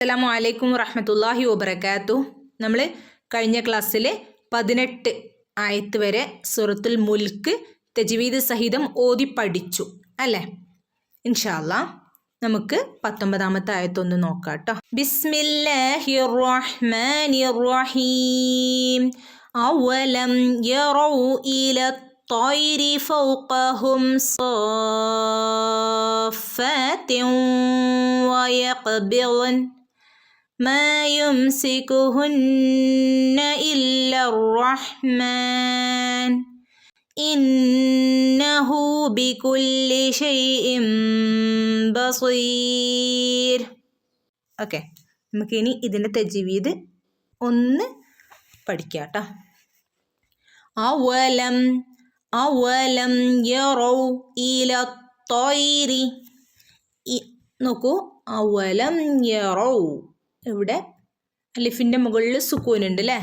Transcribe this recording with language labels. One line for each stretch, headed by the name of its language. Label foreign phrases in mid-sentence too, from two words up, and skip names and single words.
Arabic: السلام عليكم ورحمة الله وبركاته.
Malayalam: നമ്മൾ കഴിഞ്ഞ ക്ലാസ്സിൽ 18 ആയത്ത് വരെ സൂറത്തുൽ മുൽക്ക് തജ്വീദ് സഹിതം ഓതി പഠിച്ചു അല്ലേ?
Arabic: إن شاء الله
Malayalam: നമുക്ക് 19ാമത്തെ ആയത്തൊന്ന് നോക്കാം ട്ടോ.
Arabic: بسم الله الرحمن الرحيم. أولم يروا إلى الطير فوقهم صافات ويقبضن ما يمسكهن إلا الرحمن إنه بكل شيء بصير.
Malayalam: ഓക്കെ, നമുക്കിനി ഇതിൻ്റെ തജ്വീദ് ഒന്ന് പഠിക്കാം ട്ടോ.
Arabic: أولم يروا إلى الطير.
Malayalam: നോക്കൂ,
Arabic: أولم يروا,
Malayalam: ഇവിടെ അലിഫിൻ്റെ മുകളിൽ സുക്കൂൻ ഉണ്ട് അല്ലേ?